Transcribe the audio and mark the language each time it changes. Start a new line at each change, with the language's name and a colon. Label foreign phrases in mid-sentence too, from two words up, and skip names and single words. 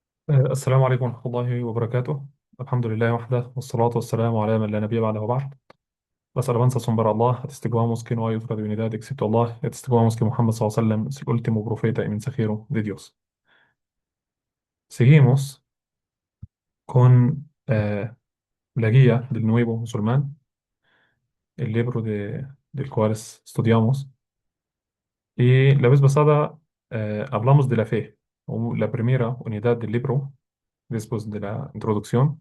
Arabic: السلام عليكم ورحمة الله وبركاته. الحمد لله وحده والصلاة والسلام على من لا نبي بعده وبعد.
Spanish: Las alabanzas son para Allah, atestiguamos que no hay otra divinidad excepto Allah, y atestiguamos que Muhammad
Arabic: صلى الله عليه وسلم
Spanish: es el último profeta y mensajero de Dios. Seguimos con la guía del nuevo musulmán, el libro del cual estudiamos. Y la vez pasada hablamos de la fe, o la primera unidad del libro, después de la introducción.